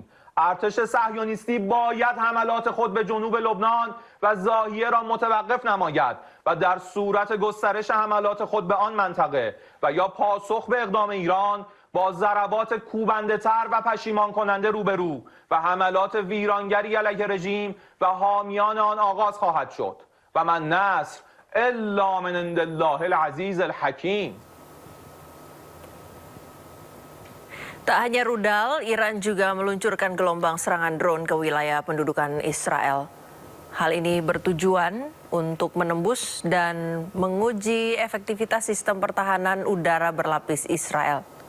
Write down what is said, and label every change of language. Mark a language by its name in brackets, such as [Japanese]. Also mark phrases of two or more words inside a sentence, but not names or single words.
[Persian] ارتش صهیونیستی باید حملات خود به جنوب لبنان و ضاحیه را متوقف نماید و در صورت گسترش حملات خود به آن منطقه و یا پاسخ به اقدام ایران با ضربات کوبنده‌تر و پشیمان کننده روبرو و حملات ویرانگری علیه رژیم و حامیان آن آغاز خواهد شد [Arabic] و من نصر الا من عند الله العزیز الحکیم. [Indonesian] Tak hanya rudal, Iran juga meluncurkan gelombang serangan drone ke wilayah pendudukan Israel. Hal ini bertujuan untuk menembus dan menguji efektivitas sistem pertahanan udara berlapis Israel.